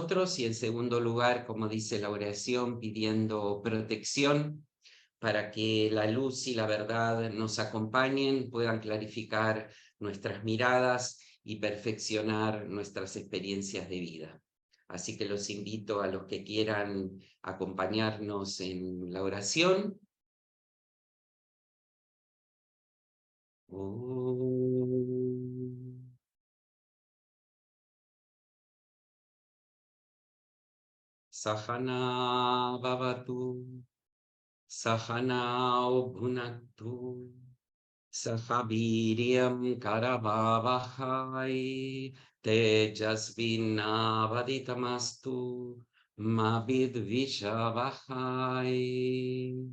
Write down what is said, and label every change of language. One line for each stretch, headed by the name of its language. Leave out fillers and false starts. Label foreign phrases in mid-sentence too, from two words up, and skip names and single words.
Spanish: Y en segundo lugar, como dice la oración, pidiendo protección para que la luz y la verdad nos acompañen, puedan clarificar nuestras miradas y perfeccionar nuestras experiencias de vida. Así que los invito a los que quieran acompañarnos en la oración.
Sanskrit: Sahana Bhavatu, Sahana Bhunaktu, Sahaviryam Karavavahai, Tejasvinavaditamastu, Ma Vidvishavahai.